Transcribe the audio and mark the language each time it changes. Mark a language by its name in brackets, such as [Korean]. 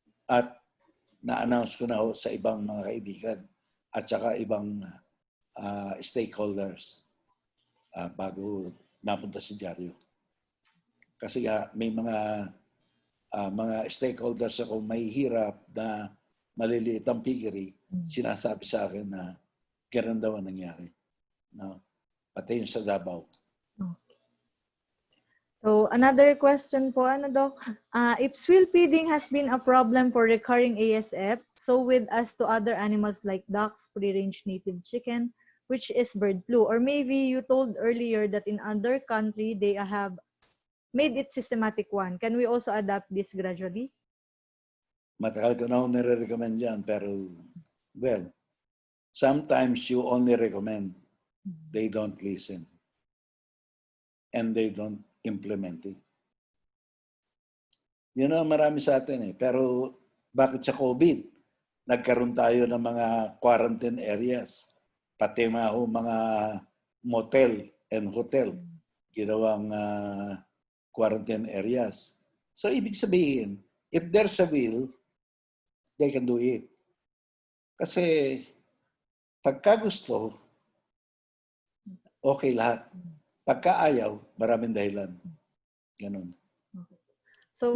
[Filipino] At na-announce ko na sa ibang mga kaibigan at saka ibang stakeholders bago napunta sa dyaryo. Kasi may mga stakeholders ako may hirap na maliliit ang piggery, sinasabi sa akin na ganun daw ang nangyari. No? Pati yung sa Davao. [English] Okay. So, another question po, Doc? If swill feeding has been a problem for recurring ASF, so with us to other animals like ducks, free-range native chicken, which is bird flu, or maybe you told earlier that in other country, they have made it systematic one. Can we also adapt this gradually? [Filipino] Matagal ko na ako nire-recommend yan, pero, [English] well, sometimes you only recommend. They don't listen. and they don't implement it. [Filipino] Yun ang marami sa atin eh. Pero bakit sa COVID, nagkaroon tayo ng mga quarantine areas, pati mga motel and hotel, ginawang quarantine areas. So ibig sabihin, [English] if there's a will, they can do it. [Filipino] Kasi pagka gusto, okay lahat. Pagka ayaw, maraming dahilan. Ganun. So,